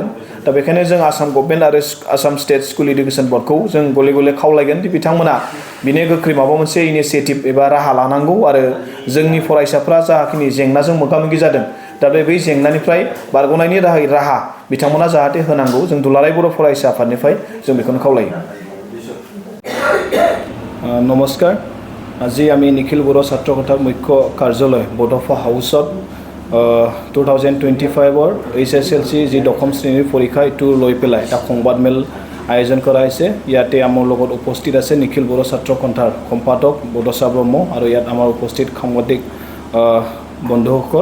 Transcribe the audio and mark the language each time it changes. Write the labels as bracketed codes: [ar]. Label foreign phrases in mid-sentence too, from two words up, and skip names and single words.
[brx] दा बेखायनो जों आसाम गभर्नमेन्ट आरो आसाम स्टेट स्कुल एडुकेशन बोर्डखौ जों गले गले खावलायगोन दि बिथांमोना बिनि गोख्रै माबा मोनसे इनिसियेटिभ एबा राहा लानांगौ आरो जोंनि फरायसाफ्रा जाखिनि जेंनाजों मोगा मोगि जादों दा बै जेंनानिफ्राय बारग'नायनि राहा बिथांमोना जाहाथे होनांगौ। जों दुलाराय बर' फरायसा आफादनिफ्राय जों बेखौनो खावलायो। नमस्कार। [as] আজি আমি নিখিল বড়ো ছাত্ৰ সন্থাৰ মুখ্য কাৰ্যালয় বড'ফা হাউচত 2025 HSLC যি দশম শ্ৰেণীৰ পৰীক্ষা এইটো লৈ পেলাই এটা সংবাদ মেল আয়োজন কৰা হৈছে। ইয়াতে আমাৰ লগত উপস্থিত আছে নিখিল বড়ো ছাত্ৰ সন্থাৰ সম্পাদক বডচা ব্ৰহ্ম আৰু ইয়াত আমাৰ উপস্থিত সাংবাদিক বন্ধুসকল।